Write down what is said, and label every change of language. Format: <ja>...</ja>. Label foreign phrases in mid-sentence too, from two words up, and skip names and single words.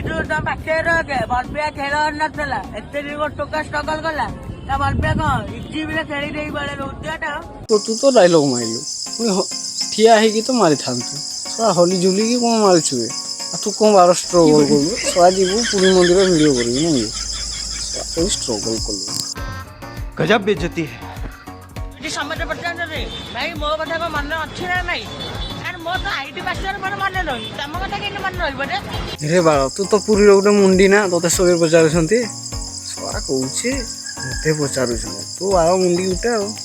<or>ତମ ପାଖରେ ରଖେ ଭଲପିଆ ଖେଳ ନଥିଲା ଏତେ ଦିନ ଟୋକା ଷ୍ଟ୍ରଗଲ କଲା ତା ଭଲପିଆ କଣ ଇଜିବିରେ ଖେଳି ଦେଇ ବେଳେ ରହୁଥିବାଟା ତୁ ତ ଡାଇଲଗ ମାରିଲୁ ପୁଣି ଠିଆ ହେଇକି ତ ମାରିଥାନ୍ତୁ ଶଳା ହଲି ଝୁଲିକି କ'ଣ ମାରୁଛୁ ଆଉ ତୁ କ'ଣ ବାର ଷ୍ଟ୍ରଗଲ କଲୁ ଶଳା ଯିବୁ ପୁରୀ ମନ୍ଦିର ଭିଡ଼ିଓ କରିବି ନାଇଁ ଶଳା ଷ୍ଟ୍ରଗଲ କଲୁ</or> <hi>गजब बेइज्जती है।</hi> <or>ଏଠି ସମସ୍ତେ ପଚାରୁଛନ୍ତି ଭାଇ ମୋ କଥା କଣ ମନେ ଅଛି ନା ନାଇଁ ଆରେ ମୋ ତ</or> <en>IT password</en> <or>ମୋର ମନେ ରହୁନି ତମ କଥା କେମିତି ମନେ ରହିବ ରେ ରେ ବାଳ ତୁ ତ ପୁରୀର ଗୋଟେ ମୁଣ୍ଡି ନା ତୋତେ ସବେ ପଚାରୁଛନ୍ତି ଶଳା କହୁଛି ମତେ ପଚାରୁଛନ୍ତି ତୁ ବାଳ ମୁଣ୍ଡି ଗୋଟେ ଆଉ</or>